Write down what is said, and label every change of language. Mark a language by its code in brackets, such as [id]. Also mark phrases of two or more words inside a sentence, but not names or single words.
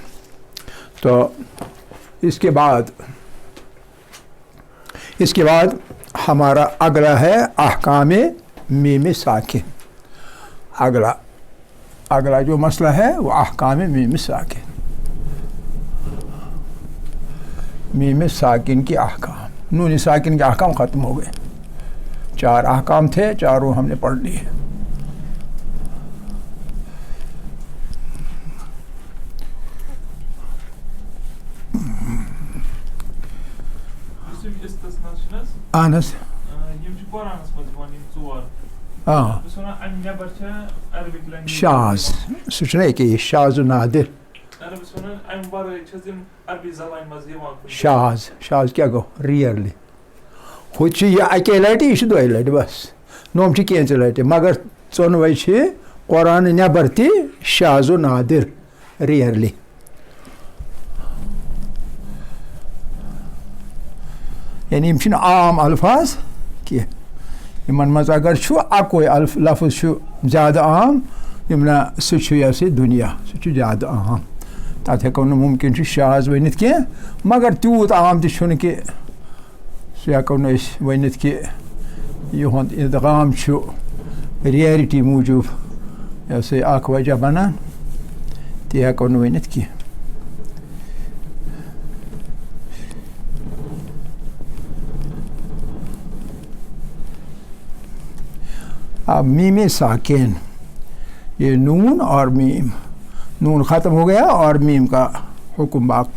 [ur] تو اس کے بعد ہمارا اگلا ہے احکام میم ساکن. اگلا جو مسئلہ ہے وہ احکام میم ساکن. میم ساکن کی احکام. نون ساکن کے احکام ختم ہو گئے. 4 احکام تھے, چاروں ہم نے پڑھ لیے. [ks] اہن حظ شاذ سُہ چھُنہ أکے شاذ و نادر. شاذ کیٛاہ گوٚو ریئرلی. ہُہ چھُ یہِ اَکے لَٹہِ یہِ چھُ دۄیہِ لَٹہِ بَس. نوٚم چھِ کینٛژِ لَٹہِ مگر ژۄنوَے چھِ قۄرانہٕ نٮ۪بر تہِ شاذ و نادر ریئرلی. یعنی یِم چھِنہٕ عام الفاظ کینٛہہ. یِمن منٛز اگر چھُ اَکوے لفظ چھُ زیادٕ عام یِمنا سُہ چھُ یہِ ہسا دُنیا سُہ چھُ زیادٕ عام. تَتھ ہٮ۪کو نہٕ مُمکِن چھُ شاذ ؤنِتھ کینٛہہ مگر تیوٗت عام تہِ چھُنہٕ کہِ سُہ ہٮ۪کو نہٕ أسۍ ؤنِتھ کہِ یِہُنٛد اِدغام چھُ ریئرٹی موٗجوٗب یہِ ہسا یہِ اکھ وجہ بنان تہِ ہٮ۪کو نہٕ ؤنِتھ کینٛہہ. [ur] اب میم ساکن یہ نون اور میم. نون ختم ہو گیا اور میم کا حکم باقی.